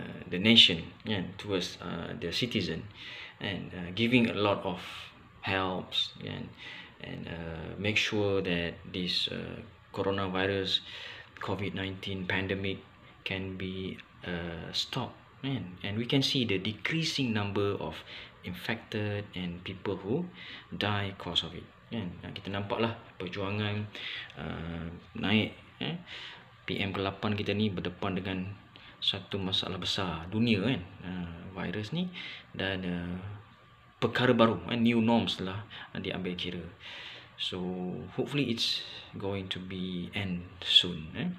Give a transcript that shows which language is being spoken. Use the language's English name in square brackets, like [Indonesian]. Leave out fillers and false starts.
[English] nation, and towards the citizen, and giving a lot of helps, and make sure that this coronavirus COVID-19 pandemic can be stopped, and we can see the decreasing number of infected and people who die cause of it, kan. [Malay] Kita nampaklah perjuangan naik, PM ke-8 kita ni berdepan dengan satu masalah besar dunia, kan, virus ni, dan perkara baru, new norms lah diambil kira. [English] So hopefully it's going to be end soon.